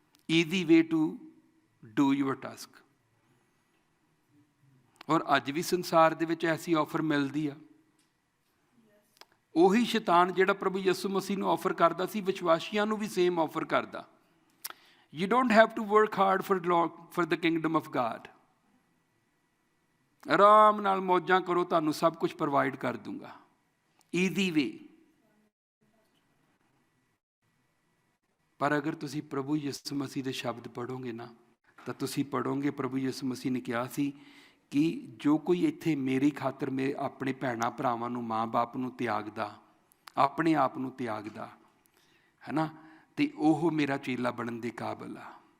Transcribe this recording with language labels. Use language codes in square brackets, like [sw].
[en] Easy way to do your task. [pa] ਔਰ ਅੱਜ ਵੀ ਸੰਸਾਰ ਦੇ ਵਿੱਚ ਐਸੀ ਆਫਰ ਮਿਲਦੀ ਆ। ਉਹੀ ਸ਼ੈਤਾਨ ਜਿਹੜਾ ਪ੍ਰਭੂ ਯਿਸੂ ਮਸੀਹ ਨੂੰ ਆਫਰ ਕਰਦਾ ਸੀ, ਵਿਸ਼ਵਾਸੀਆਂ ਨੂੰ ਵੀ ਸੇਮ ਆਫਰ ਕਰਦਾ। [en] You don't have to work hard for the kingdom of God. [pa] ਆਰਾਮ ਨਾਲ ਮੌਜਾਂ ਕਰੋ, ਤੁਹਾਨੂੰ ਸਭ ਕੁਝ ਪ੍ਰੋਵਾਈਡ ਕਰ ਦੂੰਗਾ। Easy way. ਪਰ ਅਗਰ ਤੁਸੀਂ ਪ੍ਰਭੂ ਯਿਸੂ ਮਸੀਹ ਦੇ ਸ਼ਬਦ ਪੜ੍ਹੋਗੇ ਨਾ, ਤਾਂ ਤੁਸੀਂ ਪੜ੍ਹੋਗੇ ਪ੍ਰਭੂ ਯਿਸੂ ਮਸੀਹ ਨੇ ਕਿਹਾ ਸੀ ਕਿ ਜੋ ਕੋਈ ਇੱਥੇ ਮੇਰੀ ਖਾਤਰ ਆਪਣੇ ਭੈਣਾਂ ਭਰਾਵਾਂ ਨੂੰ, ਮਾਂ ਬਾਪ ਨੂੰ ਤਿਆਗਦਾ, ਆਪਣੇ ਆਪ ਨੂੰ ਤਿਆਗਦਾ ਹੈ ਨਾ, ਤੇ ਉਹ ਮੇਰਾ ਚੇਲਾ ਬਣਨ ਦੇ ਕਾਬਲ ਆ।